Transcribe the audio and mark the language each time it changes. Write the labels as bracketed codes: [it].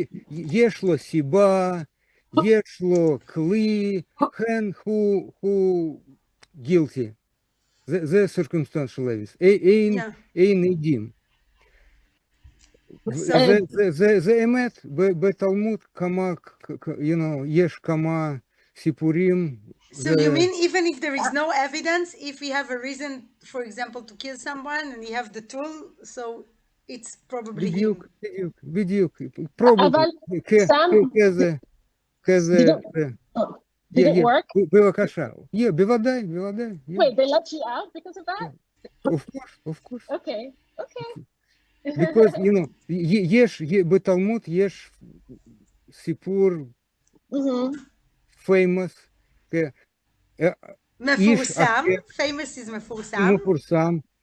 [he] יש לו סיבה, יש לו כלי, who guilty. זה circumstantial evidence. אין עדים. זה אמת, בתלמוד כמה, יש כמה סיפורים. [en] So you mean even if there is no evidence, if we have a reason, for example, to kill someone and we have the tool, so it's probably him. [he] בדיוק. Probably. כזה. [en] Did it work? [he] בבקשה. בוודאי. [en] Wait, they let you out because of that? Of course. Okay. [he] Because, יש, בתלמוד יש סיפור famous, מפורסם, famous is מפורסם.